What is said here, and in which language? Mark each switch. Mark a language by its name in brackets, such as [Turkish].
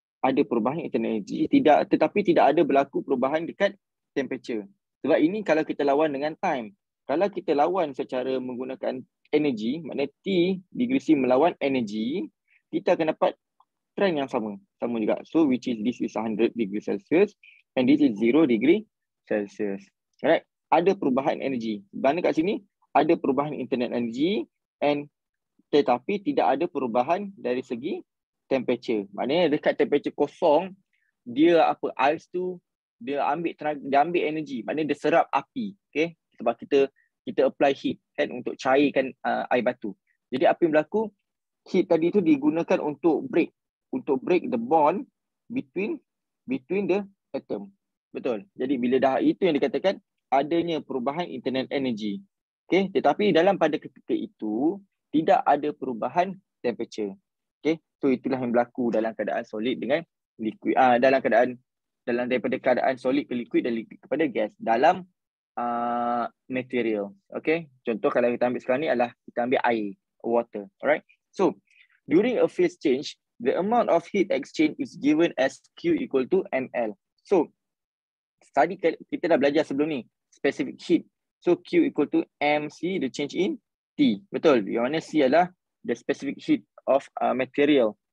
[Malay] Ada perubahan internal energy, tetapi tidak ada berlaku perubahan dekat temperature. Sebab ini kalau kita lawan dengan time. Kalau kita lawan secara menggunakan energy, maknanya T degree C melawan energy, kita akan dapat trend yang sama juga. [English] So which is this is 100 degree Celsius and this is 0 degree Celsius. [Malay] Alright, ada perubahan energy. Mana kat sini ada perubahan internal energy and tetapi tidak ada perubahan dari segi temperature. Maknanya dekat temperature kosong, dia ais tu dia ambil tenaga, dia ambil energy. Maknanya dia serap api, okay? Sebab kita apply heat kan untuk cairkan air batu. Jadi apa yang berlaku? [English] Heat [Malay] tadi tu digunakan untuk [English] break the bond between the atom. [Malay] Betul. Jadi bila dah itu yang dikatakan adanya perubahan internal energy. Okay? Tetapi pada ketika itu tidak ada perubahan temperature. Okay? So itulah yang berlaku dalam keadaan solid dengan liquid. Daripada keadaan solid ke liquid dan liquid kepada gas dalam material. Okay? Contoh kalau kita ambil sekarang ni adalah kita ambil air, water. Alright? [English] So during a phase change, the amount of heat exchange is given as Q equal to ml. [Malay] So tadi kita dah belajar sebelum ni specific heat. [English] So Q equal to mc, the change in T. [Malay] Betul. Yang mana C adalah [English] the specific heat of material.